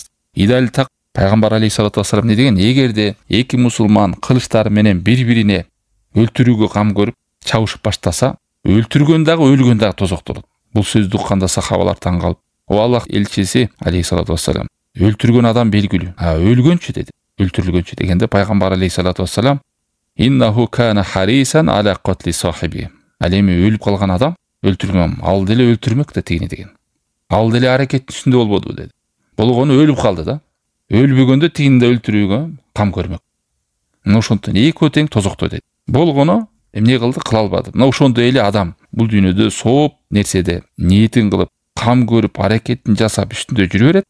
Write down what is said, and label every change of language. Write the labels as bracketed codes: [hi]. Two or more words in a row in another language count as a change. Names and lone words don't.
[ky] Идал так пайгамбар [ar] عليه الصلاة والسلام [ky] не деген? Эгерде эки мусулман кылычтары менен бири-бирине өлтүрүүгө кам көрүп чабышып баштаса, өлтүргөн дагы өлгөн дагы тозоктолот. Бул сөздү укканда сахабалар таң калып, о Аллах элчиси [ar] عليه الصلاة والسلام, [ky] өлтүргөн адам белгилүү, өлгөнчү деди. Өлтүрүлгөнчү дегенде пайгамбар [ar] عليه الصلاة والسلام إنه كان حريصا على قتل صاحبه. [ky] Ал эми өлүп калган адам өлтүргөн, ал деле өлтүрмөк да тигини деген. Ал деле аракеттин үстүндө болбоду деди. Болгону өлүп калды да. Өлбөгөндө тигини да өлтүрүүгө кам көрмөк. Мына ошондон экөө тең тозокто деди. Болгону эмне кылды, кыла албады. Мына ошондой эле адам бул дүйнөдө сооп нерседе ниетин кылып, кам көрүп, аракетин жасап үстүндө жүрө берет.